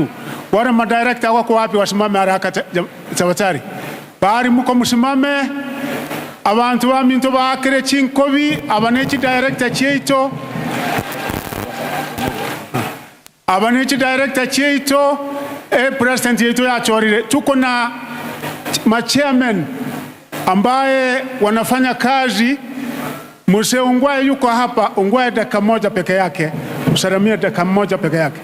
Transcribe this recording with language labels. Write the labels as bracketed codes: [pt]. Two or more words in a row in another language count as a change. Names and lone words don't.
[sw] Wale madirector wako wapi? Wasimame haraka tafadhali. [guz] Bari muko musimame. Abantu baminto bakire chinkobi abaneki director cheito. Abaneki director cheito [sw] president yetu [guz] ya chorire. [sw] Tuko na chairman ambaye wanafanya kazi. Mzee Ungwae yuko hapa. Ungwae dakika moja peke yake. Msalimie dakika moja peke yake.